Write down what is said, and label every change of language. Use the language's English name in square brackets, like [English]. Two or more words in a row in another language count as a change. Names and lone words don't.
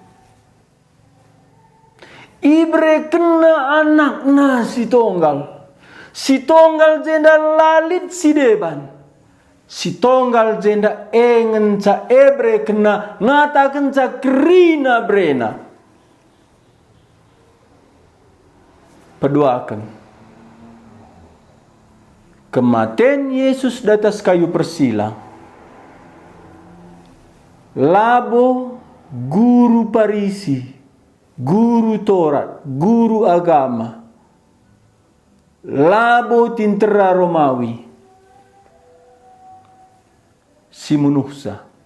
[Batak Karo] Ibre kena anakna si tonggal. Si tonggal jenda lalit si deban. Si tonggal jenda engen ca ebre kena ngatakan ca kerina brena. Paduakan. [Indonesian] Kematian Yesus di atas kayu persilang. [Batak Karo] Labo guru Parisi, guru Taurat, guru agama. Labo tentara Romawi. Si Munuhsa.